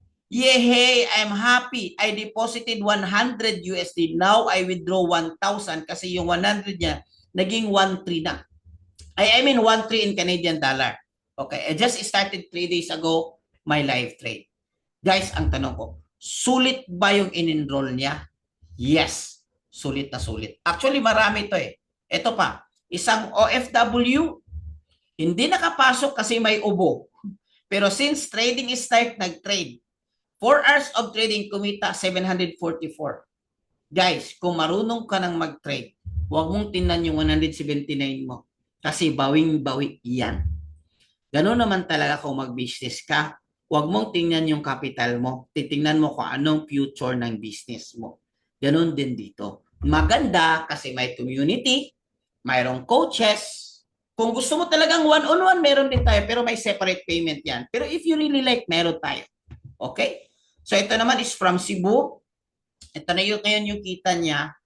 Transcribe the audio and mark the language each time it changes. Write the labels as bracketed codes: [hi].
[en] Yehey, I'm happy. I deposited 100 USD. Now I withdraw 1,000 [tl] kasi yung 100 niya naging 1,3 na. [en] I mean 1,3 in Canadian dollar. Okay, I just started 3 days ago my live trade. [tl] Guys, ang tanong ko, sulit ba yung in-enroll niya? Yes, sulit na sulit. [en] Actually, [tl] marami to eh. Ito pa, isang OFW, hindi nakapasok kasi may ubo. [en] Pero since trading is start, [tl] nag-trade. [en] 4 hours of trading, [tl] kumita 744. Guys, kung marunong ka ng mag-trade, huwag mong tingnan yung 179 mo. Kasi bawing-bawi yan. Ganun naman talaga kung mag-business ka. Huwag mong tingnan yung capital mo. Titingnan mo kung anong future ng business mo. Ganun din dito. Maganda kasi may community, mayroong coaches. Kung gusto mo talagang one-on-one, meron din tayo. Pero may separate payment yan. [en] Pero if you really like, [tl] meron tayo. Okay? So ito naman is from Cebu. Ito na yun ngayon yung kita niya.